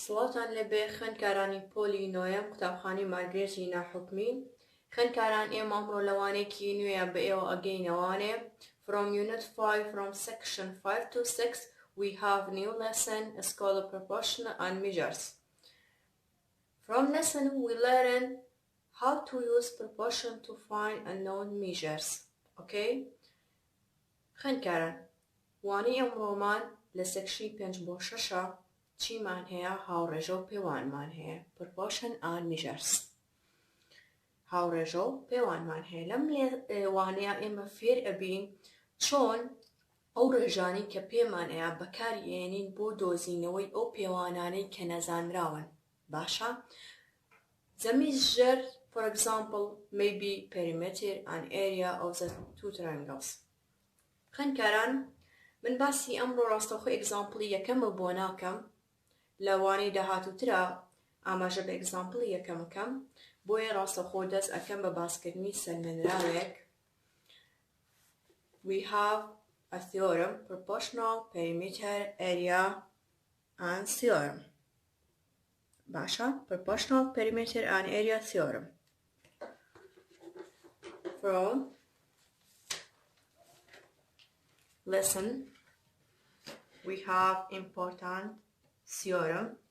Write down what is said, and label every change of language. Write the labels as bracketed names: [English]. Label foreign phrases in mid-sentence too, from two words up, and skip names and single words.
[Central Kurdish] سڵاتان لەبێ خوێندکارانی پۆلی نۆیەم قوتابخانەی مارگرێتی ناحکومی خوێندکاران ئێمە ئەمڕۆ لەوانەیەکی نوێیە بە ئێوە ئەگەینەوانێ [English] from unit 5 from section 5 to 6 we have new lesson is called proportion and measures. From lesson we learn how to use proportion to find unknown measures. Okay? [Central Kurdish] خوێندکاران وانەی ئەمڕۆمان لە سەکشنی 5-6 چیمان هەیە؟ هاوڕێژە و پێوانمان هەیە. [English] proportion and measures. [Central Kurdish] هاوڕێژە و پێوانمان هەیە. لەم وانەیە ئێمە فێر ئەبین چۆن ئەو ڕێژانەی کە پێمان هەیە بەکارهێنین بۆ دۆزینەوەی ئەو پێوانانەی کە نەزانراون. باشە؟ [English] The measure, for example, may be perimeter and area of the two triangles. [Central Kurdish] خوێندکاران من باسی ئەمڕۆ ڕاستەوخۆ ئێگزامپڵی یەکەمە بۆ ناکەم لە وانەی داهاتووترە ئاماژە بە ئێگزامپڵی یەکەمەکەم بۆیە ڕاستەوخۆ دەست ئەکەم بە باسکردنی سەرمێنراوێک. [English] We have a theorem, proportional, perimeter, area and theorem. [Central Kurdish] باشە؟ [English] proportional, perimeter and area theorem. From lesson we have important theorem.